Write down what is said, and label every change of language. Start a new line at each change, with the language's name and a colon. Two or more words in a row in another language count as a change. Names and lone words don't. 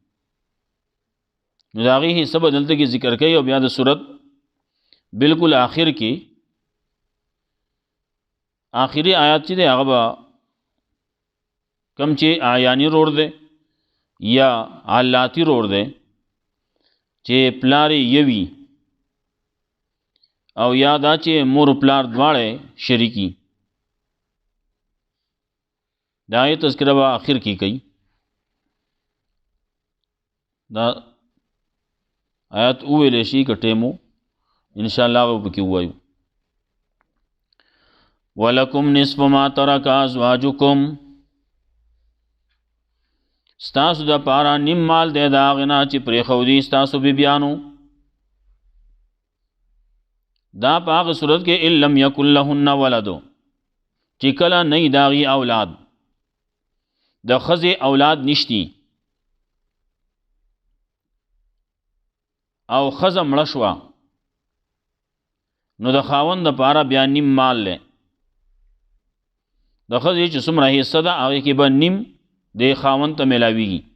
Pashto: نو د هغې حصه به دلته کې ذکر کوي او بیا د صورت بالکل آخر کې آخری آیات چې دی هغه به کم چې آیانی رور دی یا علاتی رور دی چې پلاری یوی او یا دا چې مور پلار دواړه شریکی، دا یې تذکره به آخر کې کوي. دا آیات وویلی شي که ټیم و انشاءاللہ هغه به پکې ووایو.
Arabic: وَلَكُمْ نِصْفُ مَا تَرَكَ أَزْوَاجُكُمْ،
Pashto: ستاسو د پاره نیم مال دی د هغې نه چې پرېښودي ستاسو بیبیانو. دا په هغه صورت کې
Arabic: ان لم یکن لهن ولد،
Pashto: چې کله نه وي د هغې اولاد، د ښځې اولاد نشتی او ښځه مړه شوه، نو د خاوند دپاره بیا نیم مال دی. د ښځې چې څومره حصه ده هغې کې به نیم د خاوند ته میلاویږي.